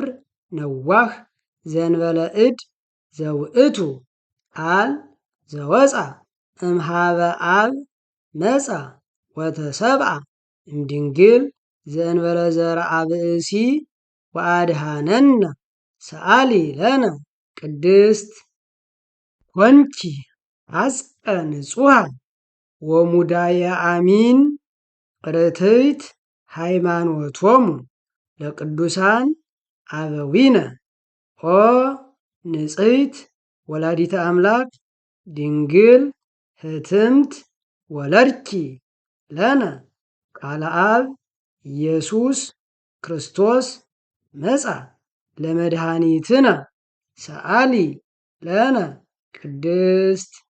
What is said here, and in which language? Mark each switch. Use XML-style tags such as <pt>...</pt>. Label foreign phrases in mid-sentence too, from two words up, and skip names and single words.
<gez>ነዋህ ዘእንበለ እድ ዘውእቱ ቃል ዘወፃ እምኀበ አብ መጻ ወተሰብአ እምድንግል ዘእንበለ ዘርአ ብእሲ ወአድኀነነ ሰአሊ ለነ ቅድስት ኮንኪ ዐጽቀ ንጹሐ ወሙዳየ አሚን ርትዕት ሃይማኖቶሙ ለቅዱሳን አበዊነ ኦ ንጽሕት ወላዲተ አምላክ ድንግል ህትምት ወለድኪ ለነ ቃለ አብ ኢየሱስ ክርስቶስ መጻ ለመድኃኒትነ ሰአሊ ለነ ቅድስት</gez>